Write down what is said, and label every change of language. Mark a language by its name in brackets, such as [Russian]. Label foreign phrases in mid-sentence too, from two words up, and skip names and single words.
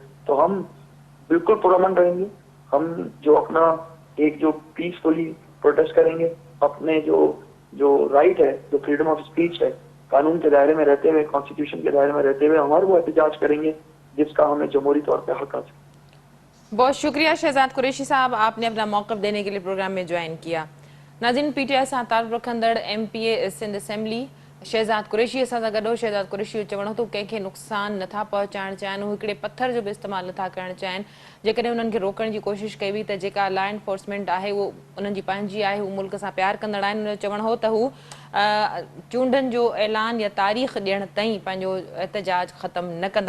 [Urdu] تو ہم بالکل پرامن رہیں گے. ہم جو اپنا ایک جو [English] peaceful protest [Urdu] کریں گے, اپنے جو رائٹ ہے, جو [English] freedom of speech [Urdu] ہے, قانون کے دائرے میں رہتے ہوئے, کانسٹیٹیوشن کے دائرے میں رہتے ہوئے ہمارے وہ احتجاج کریں گے جس کا ہمیں جمہوری طور پہ حق حاصل. بہت شکریہ شہزاد قریشی صاحب, آپ نے اپنا موقف دینے کے لیے پروگرام میں جوائن کیا. [Sindhi] ناظرین, پی ٹی آئی سان تعلق رکھندڑ ایم پی اے سندھ اسمبلی شہزاد قریشی سان گڈو. شہزاد قریشی چوڻ تو कंहिंखे नुक़सान नथा पहुचाइण चाहिनि, हू हिकिड़े पत्थर जो बि इस्तेमालु नथा करणु चाहिनि. जेकॾहिं उन्हनि खे रोकण जी कोशिशि कई हुई त जेका [English] law enforcement [Sindhi] आहे उहो उन्हनि जी पंहिंजी आहे, हू मुल्क सां प्यार कंदड़ आहिनि. उन्हनि जो चवणु हो त हू चूंडनि जो ऐलान या तारीख़ ॾियण ताईं पंहिंजो एहतजाज ख़तमु न कंदा.